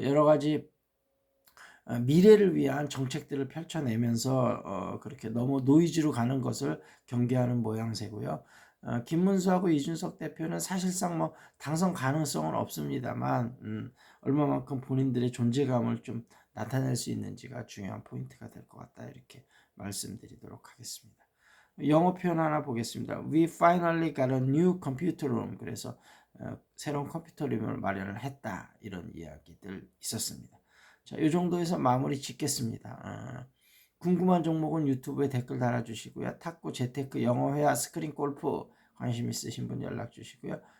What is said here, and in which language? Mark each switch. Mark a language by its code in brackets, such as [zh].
[ko] 여러 가지 미래를 위한 정책들을 펼쳐내면서 그렇게 너무 노이즈로 가는 것을 경계하는 모양새고요. 김문수하고 이준석 대표는 사실상 뭐 당선 가능성은 없습니다만 얼마만큼 본인들의 존재감을 좀 나타낼 수 있는지가 중요한 포인트가 될 것 같다, 이렇게 말씀드리도록 하겠습니다. 영어 표현 하나 보겠습니다. [en] We finally got a new computer room. [ko] 그래서 새로운 컴퓨터룸을 마련을 했다, 이런 이야기들 있었습니다. 자, 이 정도에서 마무리 짓겠습니다. 궁금한 종목은 유튜브에 댓글 달아주시고요. 탁구, 재테크, 영어 회화, 스크린 골프 관심 있으신 분 연락 주시고요.